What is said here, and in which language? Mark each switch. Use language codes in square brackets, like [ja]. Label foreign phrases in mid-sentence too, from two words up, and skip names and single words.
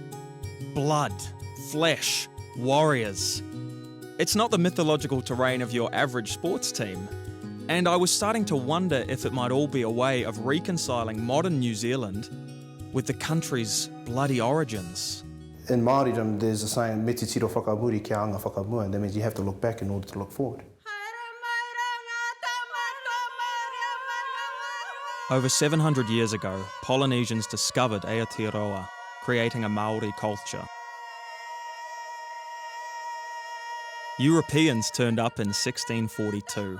[en] Blood, flesh, warriors. It's not the mythological terrain of your average sports team. And I was starting to wonder if it might all be a way of reconciling modern New Zealand with the country's bloody origins. In Māoridom, there's a saying, [mi] me te tiro whakamuri kia anga whakamua, [en] and that means you have to look back in order to look forward. Over 700 years ago, Polynesians discovered Aotearoa, creating a Maori culture. Europeans turned up in 1642.